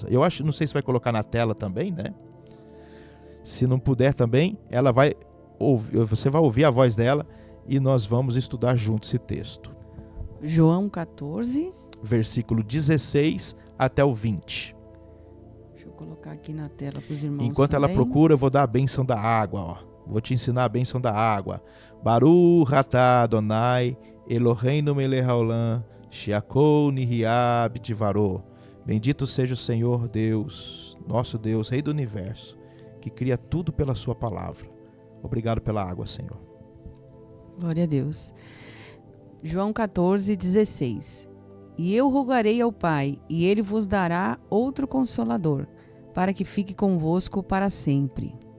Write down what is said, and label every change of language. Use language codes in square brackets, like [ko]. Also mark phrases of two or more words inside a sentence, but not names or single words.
[pt] Eu acho, não sei se vai colocar na tela também, né? Se não puder também, ela vai ouvir, você vai ouvir a voz dela e nós vamos estudar juntos esse texto. João 14, versículo 16 até o 20. Deixa eu colocar aqui na tela para os irmãos. Enquanto também. ela procura, eu vou dar a bênção da água, ó. Vou te ensinar a bênção da água. [he] ברוך אתה אדוני אלוהינו מלך העולם שהכל נהיה בדברו. [pt] Bendito seja o Senhor Deus, nosso Deus, Rei do Universo, que cria tudo pela sua palavra. Obrigado pela água, Senhor. Glória a Deus. João 14, 16. E eu rogarei ao Pai, e Ele vos dará outro Consolador, para que fique convosco para sempre.